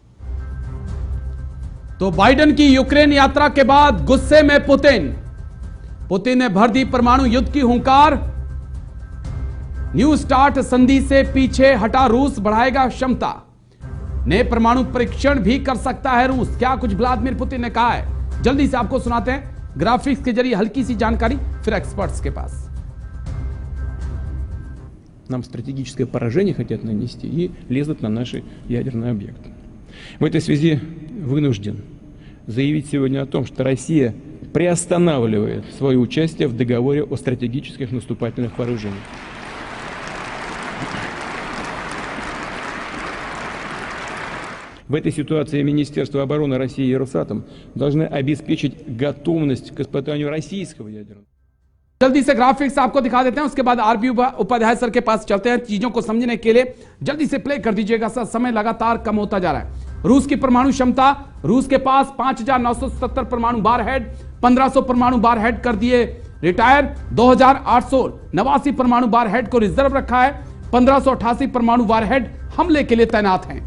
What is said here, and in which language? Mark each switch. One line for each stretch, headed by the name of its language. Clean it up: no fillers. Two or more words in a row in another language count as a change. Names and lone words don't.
Hindi: तो बाइडेन की यूक्रेन यात्रा के बाद गुस्से में पुतिन ने भर दी परमाणु युद्ध की हुंकार। न्यू स्टार्ट संधि से पीछे हटा रूस, बढ़ाएगा क्षमता, नए परमाणु परीक्षण भी कर सकता है रूस। क्या कुछ व्लादिमीर पुतिन ने कहा है, जल्दी से आपको सुनाते हैं ग्राफिक्स के जरिए हल्की सी जानकारी, फिर एक्सपर्ट्स के पास।
Russian: Нам стратегическое поражение хотят нанести и лезут на наши ядерные объекты. В этой связи вынужден заявить сегодня о том, что Россия приостанавливает свое участие в договоре о стратегических наступательных вооружениях. В этой ситуации Министерство обороны России и Росатом должны обеспечить готовность к испытанию российского ядерного.
Hindi: जल्दी से ग्राफिक्स आपको दिखा देते हैं, उसके बाद आरबी उपाध्याय सर के पास चलते हैं चीजों को समझने के लिए। जल्दी से प्ले कर दीजिएगा सर, समय लगातार कम होता जा रहा है। रूस की परमाणु क्षमता, रूस के पास 5,970 परमाणु वारहेड, 1,500 परमाणु वारहेड कर दिए रिटायर, 2,889 परमाणु वारहेड को रिजर्व रखा है, 1,588 परमाणु वारहेड हमले के लिए तैनात हैं।